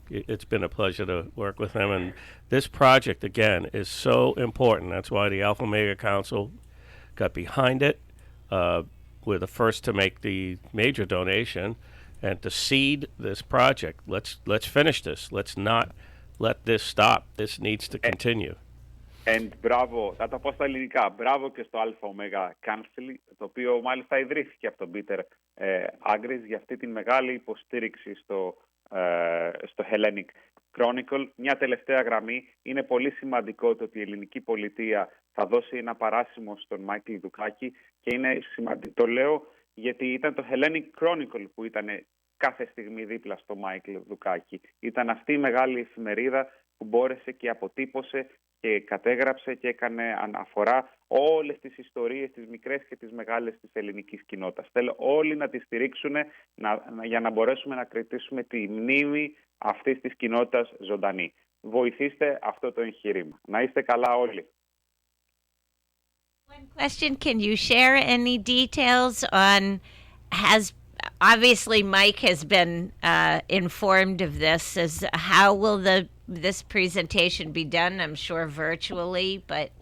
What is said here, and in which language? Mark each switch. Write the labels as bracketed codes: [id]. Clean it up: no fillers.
[en] It's been a pleasure to work with him, and this project again is so important. That's why the Alpha Omega Council got behind it. We're the first to make the major donation and to seed this project. Let's finish this. Let's not let this stop. This needs to continue. [el] And μπράβο, θα το πω στα ελληνικά, μπράβο και στο Alpha Omega Council, το οποίο μάλιστα ιδρύθηκε από τον Peter Agris για αυτή την μεγάλη υποστήριξη στο Hellenic Chronicle. Μια τελευταία γραμμή. Είναι πολύ σημαντικό το ότι η ελληνική πολιτεία θα δώσει ένα παράσημο στον Μάικλ Δουκάκη και είναι σημαντικό, το λέω γιατί ήταν το Hellenic Chronicle που ήταν κάθε στιγμή δίπλα στο Μάικλ Δουκάκη. Ήταν αυτή η μεγάλη εφημερίδα που μπόρεσε και αποτύπωσε και κατέγραψε και έκανε αναφορά όλες τις ιστορίες, τις μικρές και τις μεγάλες της ελληνικής κοινότητας. Θέλω όλοι να τη στηρίξουν για να μπορέσουμε να κρατήσουμε τη μνήμη αυτής της κοινότητας ζωντανή. Βοηθήστε αυτό το εγχείρημα. Να είστε καλά όλοι. [en] One question, can you share any details on, obviously Mike has been informed of this, how will this presentation be done? I'm sure virtually, but